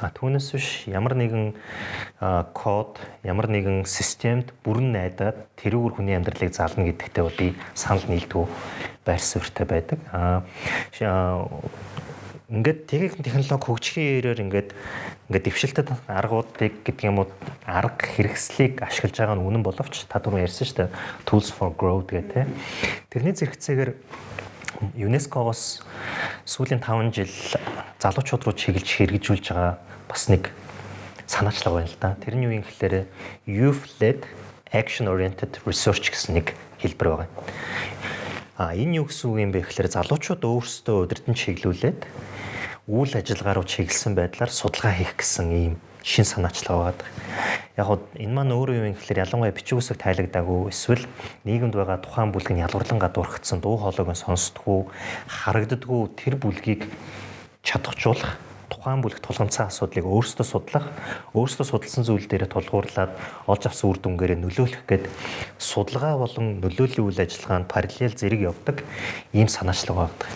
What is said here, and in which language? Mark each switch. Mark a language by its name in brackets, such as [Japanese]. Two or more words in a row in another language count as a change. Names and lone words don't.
[Mongolian] Түүнээс биш ямар нэгэн код, ямар нэгэн системд бүрэн найдаад тэрүүгээр хүний амьдралыг зална гэдэгтээ бол би санал нийлдэг байр суурьтай байдаг. Ингээд техник хөгжихийн ирээр ингээд дэвшилтэд аргуудыг гэдэг юм уу арга хэрэгслийг ашиглаж байгаа нь үнэн боловч та түрүү ярьсан шүү дээ [English] tools for growth [Mongolian] гэдэг. Тэрний зэрэгцээгээр ЮНЕСКО-гоос сүүлийн 5 жил залуучууд руу чиглэж хэрэгжүүлж байгаа бас нэг санаачлага байна л да. Тэр нь юу юм гэхээр [English] youth-led action-oriented research [Mongolian] гэсэн нэг хэлбэр байгаа. Энэ юу гэсэн үг юм бэ гэхээр залуучууд өөрсдөө удирдан чиглүүлээд үйл ажиллагаа руу чиглэсэн байдлаар судалгаа хийх гэсэн ийм шин санаачлага байгаа. Яг гоо энэ маань өөрөө юу юм гэхээр ялангуяа бичиг үсэг тайлагдаагүй эсвэл нийгэмд байгаа тухайн бүлэг нь ялварлан гадуурхацсан дуу хоолойг нь сонсдоггүй, харагддаггүй тэр бүлгийг чадахжуулах тухайн бүлэг тулгамдсан асуудлыг өөрсдөө судлах, өөрсдөө судалсан зүйл дээрээ тулгуурлаад олж авсан үр дүнгээрээ нөлөөлөх гээд судалгаа болон нөлөөллийн үйл ажиллагаанд параллел зэрэг явдаг ийм санаачлага байдаг.